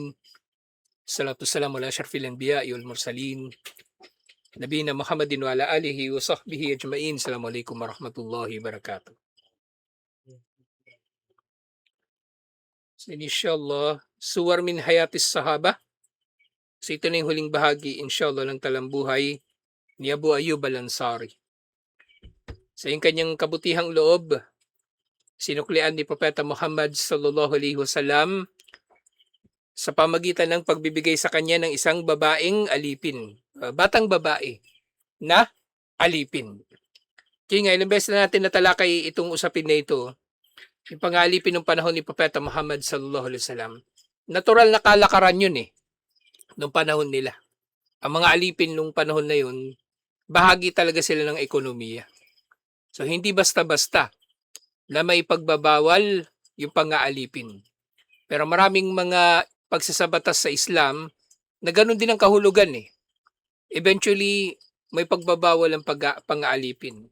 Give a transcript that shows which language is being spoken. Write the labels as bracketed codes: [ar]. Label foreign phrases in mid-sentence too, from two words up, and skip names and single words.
[ar] الصلاة والسلام على أشرف الأنبياء والمرسلين. نبينا محمد وعلى آله وصحبه أجمعين. السلام عليكم ورحمة الله وبركاته. So إن شاء الله صور من حياة الصحابة. [tl] So ito na yung huling bahagi inshallah ng talambuhay ni Abu Ayyub al-Ansari. Sa yung kanyang kabutihang loob, sinuklian ni Propeta Muhammad [ar] صلى الله عليه وسلم [tl] sa pamagitan ng pagbibigay sa kanya ng isang babaeng alipin, batang babae na alipin. Kaya nga, ilang beses na natin natalakay itong usapin na ito, yung pangalipin ng panahon ni Propeta Muhammad [ar] صلى الله عليه وسلم. [tl] Natural na kalakaran yun nung panahon nila. Ang mga alipin nung panahon na yun, bahagi talaga sila ng ekonomiya. So hindi basta-basta na may pagbabawal yung pang-aalipin. Pero maraming mga pagsasabatas sa Islam na ganun din ang kahulugan Eventually, may pagbabawal ang pang-aalipin.